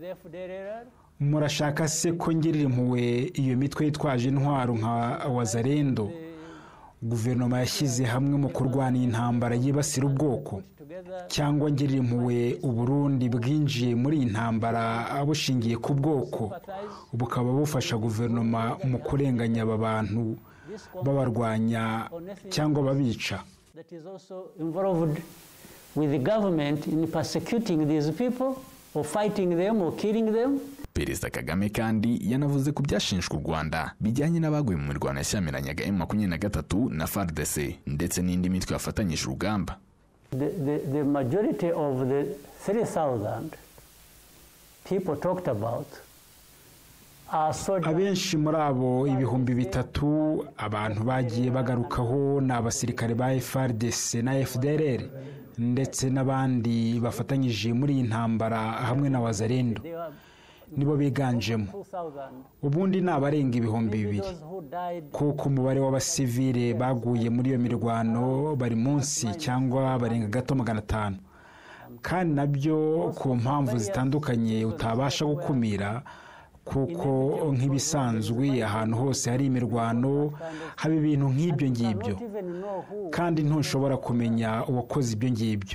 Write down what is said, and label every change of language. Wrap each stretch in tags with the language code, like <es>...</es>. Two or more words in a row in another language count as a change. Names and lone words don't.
<rw>Murashaka se ko ngirira impuhwe iyo mitwe yitwaje intwaro nka Wazalendo guverinoma yashyize hamwe mu kurwana intambara yibasira ubwoko, cyangwa ngirira impuhwe u Burundi bwinjiye muri intambara bushingiye ku bwoko bukaba bufasha guverinoma mu kurenganya aba bantu babarwanya cyangwa babica?</rw> <en>That is also involved with the government in persecuting these people or fighting them or killing them.</en> <rw>Perezida Kagame kandi yanavuze ku byashinjwa u Rwanda bijyanye n'abaguye mu mirwano yashyamiranaga M23 na FARDC ndetse n'indi mitwe yafatanyije urugamba.</rw> <en>The majority of the 3,000 people talked about are soldiers.</en> <rw>Abenshi muri abo 3,000 abantu bagiye bagarukaho n'abasirikare ba FARDC na FDLR ndetse n'abandi bafatanyije muri intambara hamwe na Wazalendo nibo biganjemo. Ubundi n'abarenga 2,000 kuko umubare w'abasivile baguye muri iyo mirwano bari munsi cyangwa barenga gato 500, kandi nabyo ku mpamvu zitandukanye utabasha gukumira, kuko nk'ibisanzwe ahantu hose hari imirwano haba ibintu nk'ibyo ngibyo, kandi ntushobora kumenya uwakoze ibyo ngibyo.</rw>